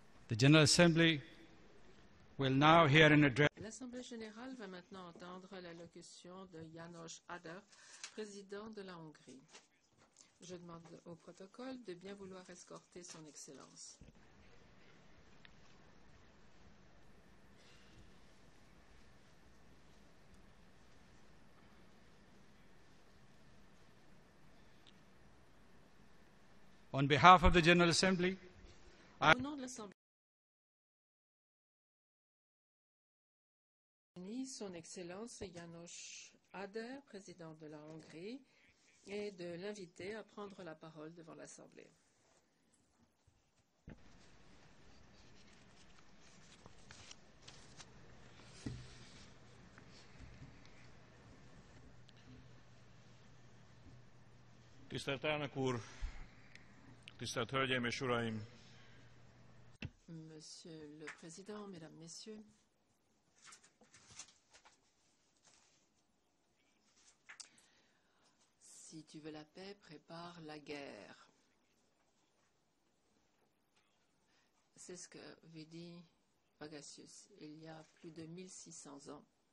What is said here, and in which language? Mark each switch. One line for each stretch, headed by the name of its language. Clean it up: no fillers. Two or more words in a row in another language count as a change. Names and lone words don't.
English: The General Assembly will now hear an address.
French: L'Assemblée générale va maintenant entendre l'allocution de János Áder, président de la Hongrie. Je demande au protocole de bien vouloir escorter son Excellence.
English: On behalf of the General Assembly,
French: Au nom de l'Assemblée, son Excellence János Áder, président de la Hongrie, et de l'inviter à prendre la parole devant l'Assemblée.
Hungarian: Tisztelt elnök úr, tisztelt hölgyeim és uraim!
French: Monsieur le Président, Mesdames, Messieurs, si tu veux la paix, prépare la guerre. C'est ce qu'avait dit Pagasus il y a plus de 1600 ans.